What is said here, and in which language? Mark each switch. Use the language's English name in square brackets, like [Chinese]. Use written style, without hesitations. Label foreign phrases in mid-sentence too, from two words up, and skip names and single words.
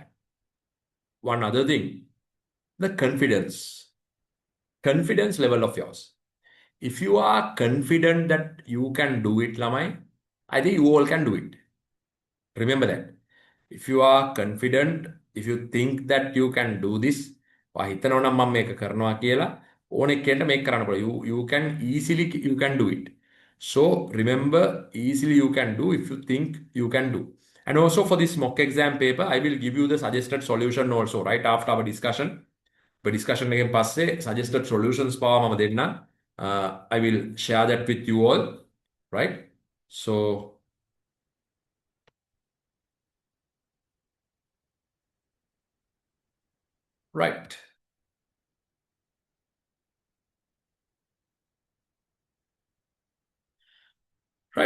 [English] One other thing. The confidence. Confidence level of yours. If you are confident that you can do it, Lamai, I think you all can do it. Remember that. If you are confident, if you think that you can do this, [Sinhala] ඔයා හිතනවා නම් මම මේක කරනවා කියලා ඕන එක්කෙන්ට මේක කරන්න පුළුවන්. [English] You can easily you can do it. So remember, easily you can do if you think you can do. And also for this mock exam paper, I will give you the suggested solution also right after our discussion. The discussion [Sinhala] එකෙන් පස්සේ [English] suggested solutions [Sinhala] පවා මම දෙන්නම්. [English] I will share that with you all, right? So right. Right.